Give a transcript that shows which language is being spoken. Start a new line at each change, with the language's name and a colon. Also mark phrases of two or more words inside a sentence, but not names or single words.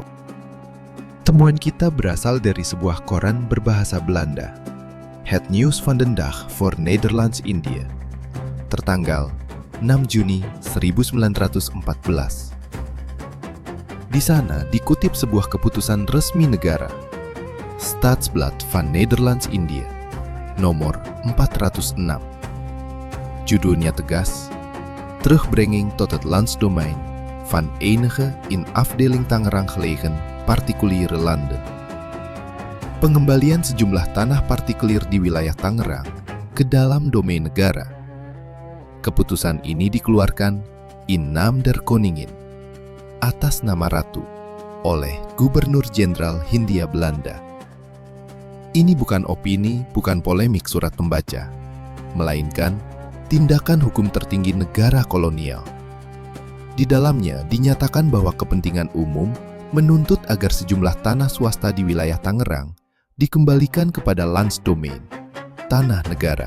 Indonesian: Temuan kita berasal dari sebuah koran berbahasa Belanda, Het Nieuws van den Dag voor Nederlands India, tertanggal 6 Juni 1914. Di sana dikutip sebuah keputusan resmi negara, Staatsblad van Nederlands India, nomor 406. Judulnya tegas,
Dutch: Terugbrenging tot het landsdomein van enige in afdeling Tangerang gelegen partikuliere landen.
Indonesian: Pengembalian sejumlah tanah partikulir di wilayah Tangerang ke dalam domain negara. Keputusan ini dikeluarkan
Dutch: in naam der Koningin,
Indonesian: atas nama Ratu, oleh Gubernur Jenderal Hindia Belanda. Ini bukan opini, bukan polemik surat pembaca, melainkan tindakan hukum tertinggi negara kolonial. Di dalamnya dinyatakan bahwa kepentingan umum menuntut agar sejumlah tanah swasta di wilayah Tangerang dikembalikan kepada landsdomein, tanah negara.